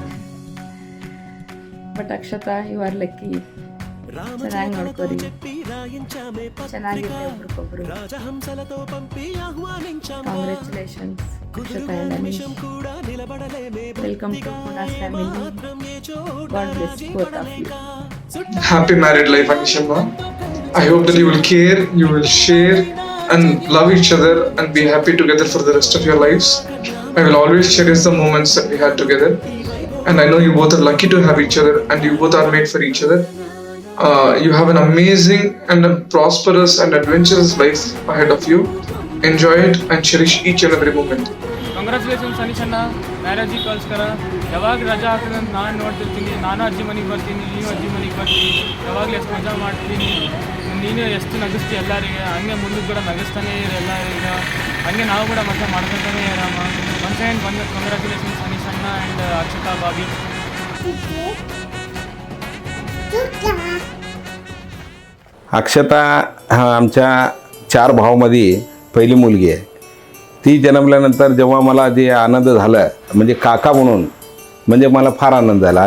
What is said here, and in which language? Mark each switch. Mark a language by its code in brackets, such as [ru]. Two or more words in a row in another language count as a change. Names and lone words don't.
[en] But Akshata, you are lucky. [kn] ಚೆನ್ನಾಗಿ ನೋಡ್ಕೊರಿ, ಚೆನ್ನಾಗಿರ್ಲಿ ಒಬ್ರಿಗೊಬ್ರು. [en] Congratulations Akshata and Anish. Welcome to Puna's family. God bless both of you. Happy married life, Anishama. I hope that you will care, you will share and love each other and be happy together for the rest of your lives. I will always cherish the moments that we had together. And I know you both are lucky to have each other and you both are made for each other. You have an amazing and a prosperous and adventurous life ahead of you. Enjoy it and cherish each and every moment. [kn] ಕಂಗ್ರ್ಯಾಚುಲೇಷನ್ಸ್ ಅನೀಶಣ್ಣ, ಮ್ಯಾರೇಜಿಗೆ ಕಳ್ಸ್ಕರ. ಯಾವಾಗ ರಜಾ ಆಗ್ತದೆ ಅಂತ ನಾನು ನೋಡ್ತಿರ್ತೀನಿ. ನಾನು ಅಜ್ಜಿ ಮನೆಗೆ ಬರ್ತೀನಿ, ನೀವು ಅಜ್ಜಿ ಮನೆಗೆ ಬರ್ತೀನಿ. ಯಾವಾಗಲೂ ಎಷ್ಟು ಮಜಾ ಮಾಡ್ತೀನಿ, ನೀನು ಎಷ್ಟು ನಗಿಸ್ತೀವಿ ಎಲ್ಲರಿಗೆ. ಹಂಗೆ ಮುಂದಕ್ಕೆ ಕೂಡ ನಗಿಸ್ತಾನೆ ಇರು ಎಲ್ಲರಿಗೆ. ಹಂಗೆ ನಾವು ಕೂಡ ಮಜಾ ಮಾಡ್ಕೊತಾನೆ ಇರಮ್ಮ. [en] Once and congratulations Aneeshanna and Akshata Bhabi. [mr] अक्षता हा आमच्या 4 भावामध्ये पहिली मुलगी आहे. ती जन्मल्यानंतर जेव्हा मला जे आनंद झाला म्हणजे काका म्हणून, म्हणजे मला फार आनंद झाला.